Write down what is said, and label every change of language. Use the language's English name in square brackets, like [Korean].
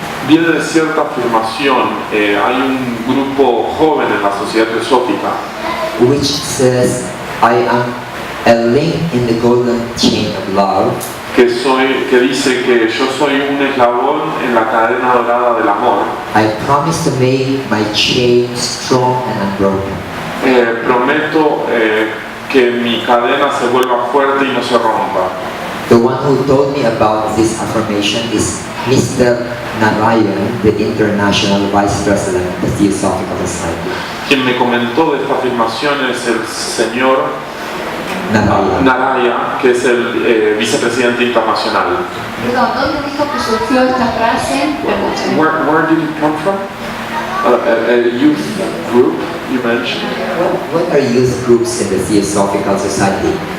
[Spanish] Viene de cierta afirmación, hay un grupo joven en la Sociedad Teosófica [English] which says, I am a link in the golden chain of love. [Spanish] que dice que yo soy un eslabón en la cadena dorada del amor. [English] I promise to make my chain strong and unbroken. [Spanish] Prometo que mi cadena se vuelva fuerte y no se rompa. [English] The one who told me about this affirmation is Mr. Narayan, the International Vice President of the Teosophical Society. [Spanish] Quien me comentó de esta afirmación es el señor Naraya, que es el vicepresidente internacional. Perdón, ¿dónde dijo que surgió esta frase? [English] Where did it come from? A youth group you mentioned. What are youth groups in the Theosophical Society?